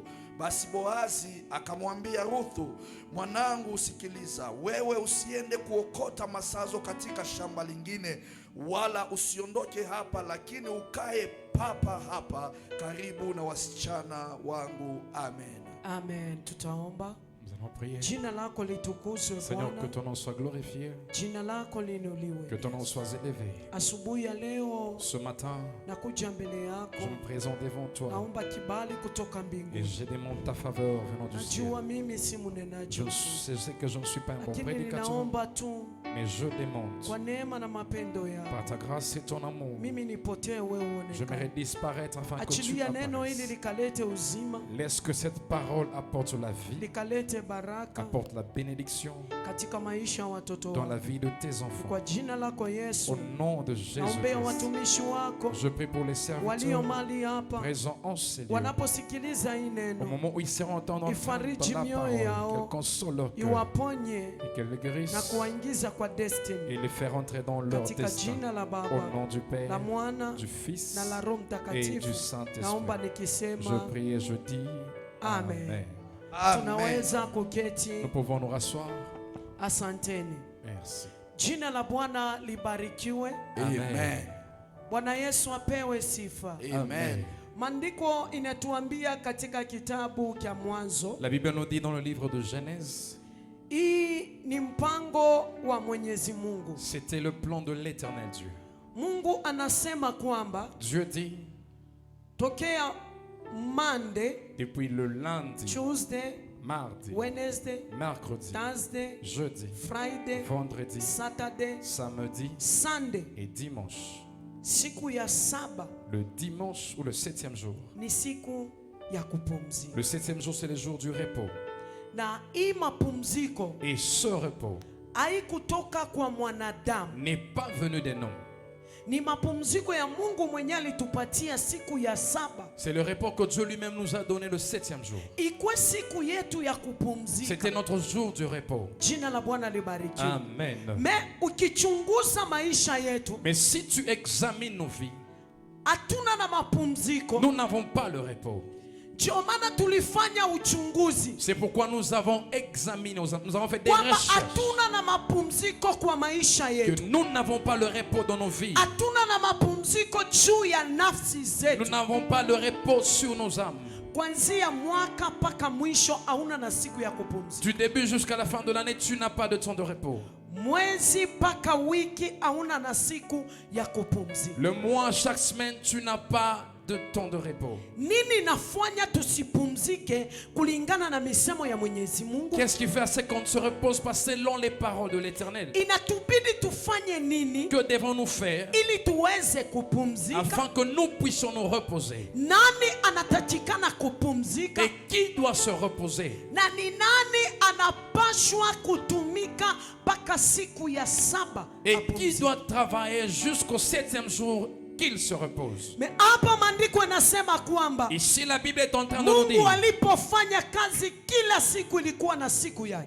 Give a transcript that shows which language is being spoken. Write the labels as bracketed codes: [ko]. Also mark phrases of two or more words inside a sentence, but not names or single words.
[sw] Basi Boazi akamwambia Ruthu, mwanangu, usikiliza, wewe usiende kuokota masazo katika shamba lingine, wala usiondoke hapa, lakini ukae papa hapa karibu na wasichana wangu. Amen. Amen. Tutaomba. [fr] Nous allons prier. [sw] Jina lako litukuzwe [fr] Seigneur, que [sw] Bwana. [fr] ton nom soit glorifié, [sw] Jina lako [fr] que [sw] liinuliwe. [fr] ton nom soit élevé. [sw] Asubuhi ya leo [fr] Ce matin, [sw] nakuja mbele [fr] je [sw] yako. [fr] me présente devant toi [sw] Naomba kibali kutoka [fr] et [sw] mbinguni. [fr] je demande ta faveur venant du ciel. [sw] Najua mimi si mnenaji, [fr] Je sais que je ne suis pas un bon [sw] lakini [fr] prédicateur, [sw] ninaomba tu [fr] mais je demande, [sw] kwa neema na mapendo [fr] par [sw] yako, [fr] ta grâce et ton amour, [sw] mimi nipotee, wewe [fr] j'aimerais [sw] uonekane. [fr] disparaître afin que tu [sw] Achilia neno hili [fr] apparaisses. [sw] likalete uzima, [fr] Laisse que cette parole apporte la vie, [sw] likalete baraka [fr] apporte la bénédiction [sw] katika maisha ya watoto [fr] dans la [sw] wako. [fr] vie de tes enfants. [sw] Kwa jina lako [fr] Au [sw] Yesu, [fr] nom de Jésus [sw] naombea [fr] Christ, [sw] watumishi wako [fr] je prie pour les [sw] walio [fr] serviteurs [sw] mali hapa, [fr] présents en ces lieux. [sw] wanaposikiliza hii [fr] Au [sw] neno, [fr] moment où ils seront entendus [sw] Ifariji [fr] la [sw] mioyo [fr] parole, [sw] yao, [fr] qu'elle console leur cœur [sw] iwaponye [fr] et qu'elle les [sw] na [fr] guérisse [sw] kuwaingiza kwa [fr] et [sw] destiny, [fr] les faire entrer dans leur [sw] katika [fr] destin. [sw] jina la [fr] Au [sw] Baba, [fr] nom du Père, [sw] la Mwana [fr] du Fils [sw] na la Roho [fr] et du [sw] Mtakatifu, naomba [fr] Saint-Esprit. [sw] nikisema [fr] Je prie et je dis Amen. Amen. [sw] Amen. tunaweza kuketi. [fr] Nous pouvons nous rasseoir. [sw] Asanteni. [fr] Merci. [sw] Jina la Bwana libarikiwe. Amen. Bwana Yesu apewe sifa. Amen. Maandiko inatuambia katika kitabu cha Mwanzo, [fr] La Bible nous dit dans le livre de Genèse, [sw] hii ni mpango wa Mwenyezi Mungu. [fr] c'était le plan de l'éternel Dieu. [sw] Mungu anasema kwamba [fr] Dieu dit, [sw] tokea Monday, [fr] depuis le lundi, [sw] Tuesday, [fr] mardi, [sw] Wednesday, [fr] mercredi, [sw] Thursday, [fr] jeudi, [sw] Friday, [fr] vendredi, [sw] Saturday, [fr] samedi [sw] Sunday, [fr] et dimanche. [sw] siku ya saba [fr] Le dimanche ou le 7e jour. [sw] ni siku ya kupumzika. [fr] Le 7e jour, c'est le jour du repos. [sw] Na hii mapumziko [fr] Et ce repos [sw] haikutoka kwa mwanadamu, [fr] n'est pas venu des noms. [sw] ni mapumziko ya Mungu mwenyewe alitupatia siku ya saba, [fr] C'est le repos que Dieu lui-même nous a donné le 7e jour. [sw] ikwe siku yetu ya kupumzika. [fr] C'était notre jour du repos. [sw] Jina la Bwana libarikiwe. Amen. Me ukichunguza maisha yetu, [fr] Mais si tu examines nos vies, [sw] hatuna na mapumziko. [fr] nous n'avons pas le repos. [sw] Ndio maana tulifanya uchunguzi [fr] C'est pourquoi nous avons examiné, nous avons fait des [sw] kwamba [fr] recherches. [sw] hatuna na mapumziko kwa maisha [fr] Que [sw] yetu, [fr] nous n'avons pas le repos dans nos vies. [sw] hatuna na mapumziko juu ya nafsi [fr] Nous [sw] zetu. [fr] n'avons pas le repos sur nos âmes. [sw] Kuanzia mwaka mpaka mwisho hauna na siku ya kupumzika. [fr] Du début jusqu'à la fin de l'année, tu n'as pas de temps de repos. [sw] Mwezi mpaka wiki hauna na siku ya kupumzika. [fr] Le mois, chaque semaine, tu n'as pas de temps de repos. [sw] Nini nafanya tusipumzike kulingana na misemo ya Mwenyezi Mungu? [fr] Qu'est-ce qui fait à ce qu'on ne se repose pas selon les paroles de l'Éternel? [sw] Inatubidi tufanye nini [fr] Que devons-nous faire [sw] ili tuweze kupumzika? [fr] afin que nous puissions nous reposer? [sw] Nani anatakikana kupumzika? [fr] Et qui doit se reposer? [sw] Na ni nani anapashwa kutumika mpaka siku ya saba [fr] Et qui [sw] apumzike? [fr] doit travailler jusqu'au 7e jour qu'il se repose? [sw] Me hapa maandiko yanasema kwamba [fr] Ici, la Bible est en train de nous [sw] Mungu [fr] dire, [sw] alipofanya kazi, kila siku ilikuwa na siku yake.